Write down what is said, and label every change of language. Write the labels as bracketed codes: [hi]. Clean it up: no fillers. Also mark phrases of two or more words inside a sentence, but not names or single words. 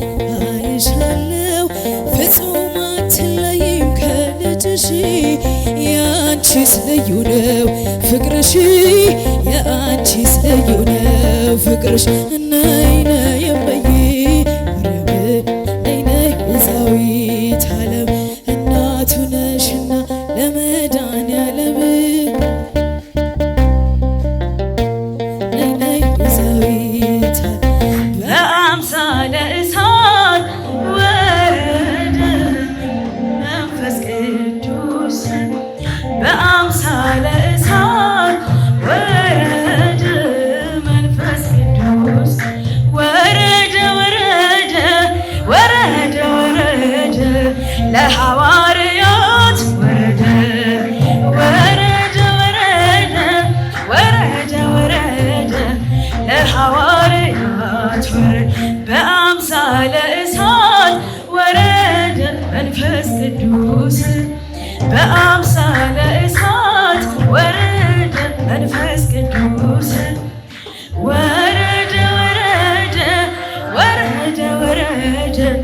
[am] አይሻለው ፍጹም አትለይም ከልጅሽ የአንቺስ ልዩ ነው ፍቅርሽ የአንቺስ ልዩ ነው ፍቅርሽ። ነይ ነይ እመዬ ማርያም ነይ ነይ [gez] ቤዛዊተ ዓለም [am] እናቱ ነሽና ለመድኃኔዓለም ነይ ነይ ቤዛዊተ በአምሳለ እሳት ወረደ መንፈስ ቅዱስ በአምሳለ እሳት ወረደ መንፈስ ቅዱስ ወረደ ወረደ ወረደ ወረደ ለሐዋርያት ወረደ ወረደ ወረደ ወረደ ወረደ ለሐዋርያት ወረደ በአምሳለ እሳት ወረደ መንፈስ ቅዱስ በአምሳለ እሳት ወረደ መንፈስ ቅዱስ ወረደ ወረደ ወረደ ወረደ